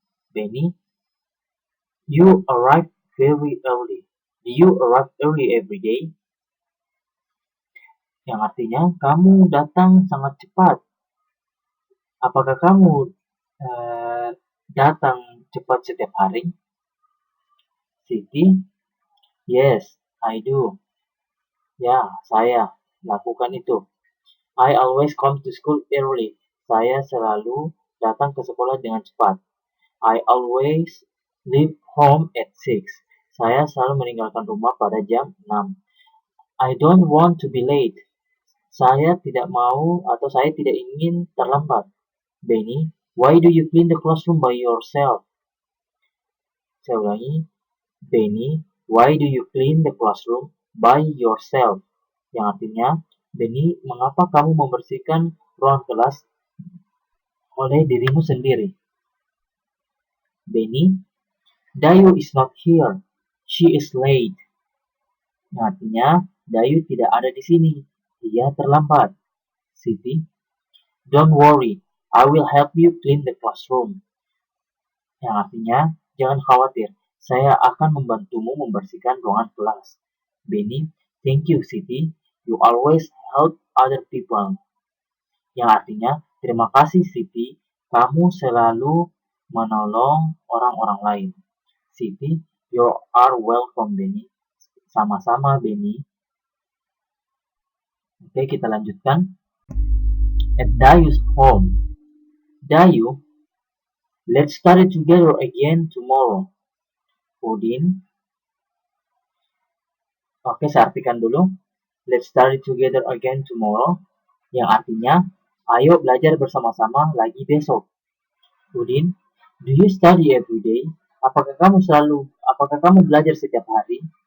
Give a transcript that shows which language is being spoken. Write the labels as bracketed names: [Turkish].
[English] Benny, you arrive very early. Do you arrive early every day? [Indonesian] Yang artinya, kamu datang sangat cepat. Apakah kamu datang cepat setiap hari? Siti, [English] yes, I do. [Indonesian] Ya, saya lakukan itu. [English] I always come to school early. [Indonesian] Saya selalu datang ke sekolah dengan cepat. [English] I always leave home at 6. [Indonesian] Saya selalu meninggalkan rumah pada jam 6. [English] I don't want to be late. [Indonesian] Saya tidak ingin terlambat. [English] Benny, why do you clean the classroom by yourself? [Indonesian] Saya ulangi. [English] Benny, why do you clean the classroom by yourself? [Indonesian] Yang artinya, Benny, mengapa kamu membersihkan ruang kelas oleh dirimu sendiri? [English] Benny, Dayu is not here. She is late. [Indonesian] Yang artinya, Dayu tidak ada di sini. Dia terlambat. Siti, [English] don't worry. I will help you clean the classroom. [Indonesian] Yang artinya, jangan khawatir. Saya akan membantumu membersihkan ruangan kelas. [English] Benny, thank you Siti. You always help other people. [Indonesian] Yang artinya, terima kasih [English] Siti. [Indonesian] Kamu selalu menolong orang-orang lain. [English] Siti, you are welcome Benny. [Indonesian] Sama-sama [English] Benny. [Indonesian] Oke, kita lanjutkan. [English] At Dayu's home. Dayu, let's study together again tomorrow. Udin. [Indonesian] Oke, saya artikan dulu. [English] Let's study together again tomorrow. [Indonesian] Yang artinya, ayo belajar bersama-sama lagi besok. [English] Udin, do you study every day? [Indonesian] Apakah kamu belajar setiap hari?